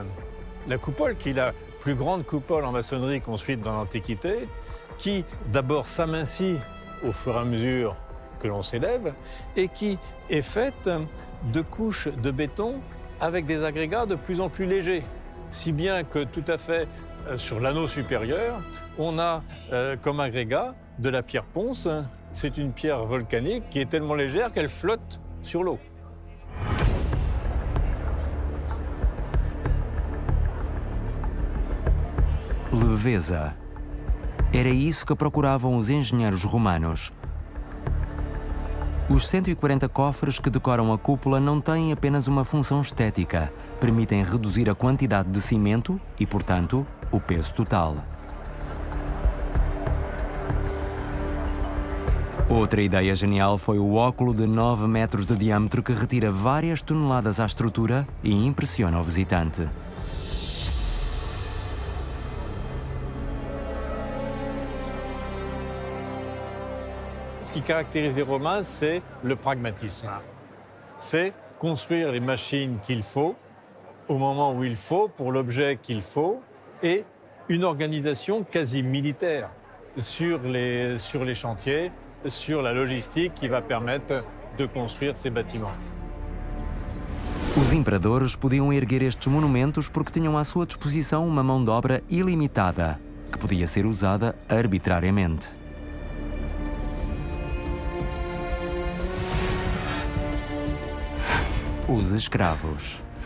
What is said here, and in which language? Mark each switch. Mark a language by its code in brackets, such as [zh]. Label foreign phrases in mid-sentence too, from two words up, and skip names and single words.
[fr] La coupole qui est la plus grande coupole en maçonnerie construite dans l'Antiquité, qui d'abord s'amincit au fur et à mesure que l'on s'élève et qui est faite de couches de béton avec des agrégats de plus en plus légers. Si bien que tout à fait sur l'anneau supérieur, on a comme agrégat de la pierre ponce. C'est une pierre volcanique qui est tellement légère qu'elle flotte sur l'eau. [pt] Leveza. Era isso que procuravam os engenheiros romanos. Os 140 cofres que decoram a cúpula não têm apenas uma função estética, permitem reduzir a quantidade de cimento e, portanto, o peso total. Outra ideia genial foi o óculo de 9 metros de diâmetro que retira várias toneladas à estrutura e impressiona o visitante. [fr] Ce qui caractérise les Romains, c'est le pragmatisme. C'est construire les machines qu'il faut, au moment où il faut, pour l'objet qu'il faut, et une organisation quasi militaire sur les chantiers, sur la logistique qui va permettre de construire ces bâtiments. [pt] Os imperadores podiam erguer estes monumentos porque tinham à sua disposição uma mão de obra ilimitada, que podia ser usada arbitrariamente. Os escravos.